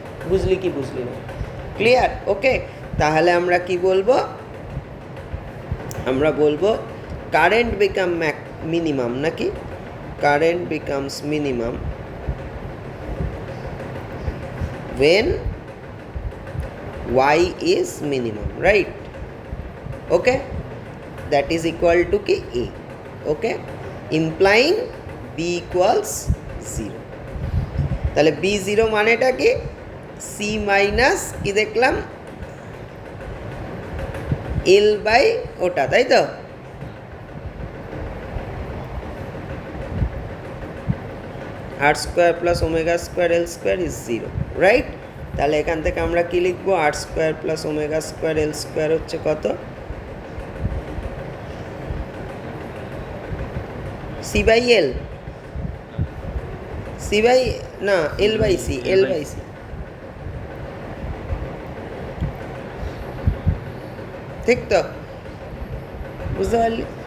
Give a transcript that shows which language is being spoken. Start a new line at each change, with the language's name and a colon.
Bangla: বুঝলি কি বুঝলি না? ক্লিয়ার? ওকে, তাহলে আমরা কি বলবো? আমরা বলবো
English: current become minimum,
Bangla: নাকি?
English: Current becomes minimum when y is minimum, right? Okay, that is equal to
Bangla: কি
English: a, okay, implying b equals 0.
Bangla: তাহলে b0 মানেটা কি c মাইনাস কি দেখলাম l বাই ওটা, তাই তো?
English: r square plus omega square L square is 0, right?
Bangla: তাহলে এখান থেকে আমরা কি লিখবো, r square plus omega square এল স্কোয়ার হচ্ছে কত, c by L, c by না L by C, L by C, ঠিক তো? বুঝতে পারলি?